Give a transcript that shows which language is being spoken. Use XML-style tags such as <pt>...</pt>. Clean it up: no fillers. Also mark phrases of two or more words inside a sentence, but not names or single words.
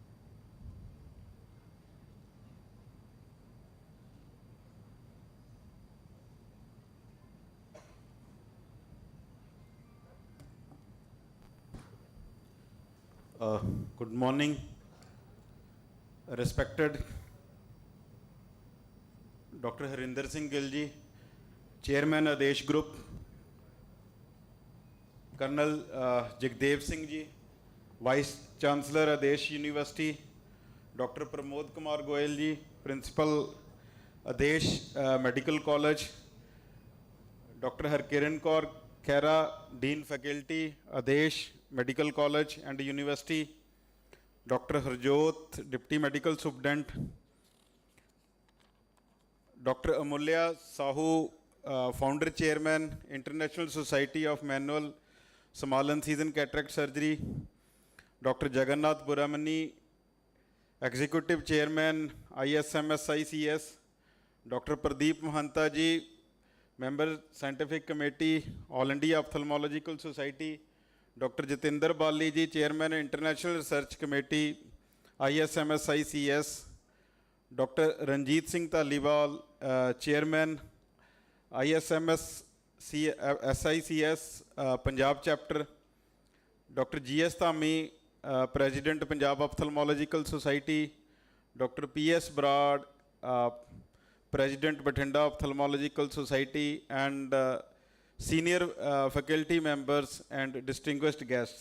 <en>Good morning, respected Dr. Harinder Singh Gill ji, Chairman Adesh Group, Colonel Jagdev Singh ji, Vice Chancellor Adesh University, Dr. Pramod Kumar Goyal ji, Principal Adesh Medical College, Dr. Harkiran Kaur Khera, Dean Faculty, Adesh Medical College and University, Dr. Harjot, Deputy Medical Superintendent, Dr. Amulya Sahu, Founder Chairman, International Society of Manual Small Incision Cataract Surgery, Dr. Jagannath Boramani, Executive Chairman, ISMSICS, Dr. Pradeep Mahanta ji, Member Scientific Committee, All India Ophthalmological Society, Dr. Jatinder Bali ji, Chairman International Research Committee, ISMSICS, Dr. Ranjit Singh Taliwal, Chairman, ISMS SICS Punjab Chapter, Dr. G.S. Thami, President Punjab Ophthalmological Society, Dr. P.S. Broad, President Bathinda Ophthalmological Society, and senior faculty members and distinguished guests.</en>